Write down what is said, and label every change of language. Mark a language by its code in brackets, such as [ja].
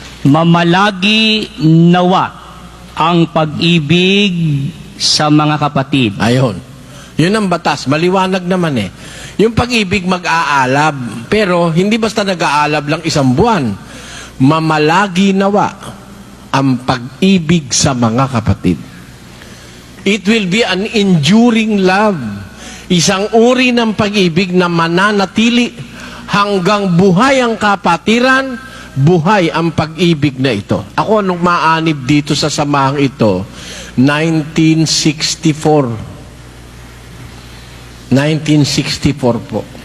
[tl] Mamalagi nawa ang pag-ibig sa mga kapatid. Ayon. Yun ang batas. Maliwanag naman Yung pag-ibig mag-aalab. Pero hindi basta nag-aalab lang 1 buwan. Mamalagi nawa ang pag-ibig sa mga kapatid. [en] It will be an enduring love. [tl] Isang uri ng pag-ibig na mananatili hanggang buhay ang kapatiran, buhay ang pag-ibig na ito. Ako, nung maanib dito sa samahang ito, 1964 po.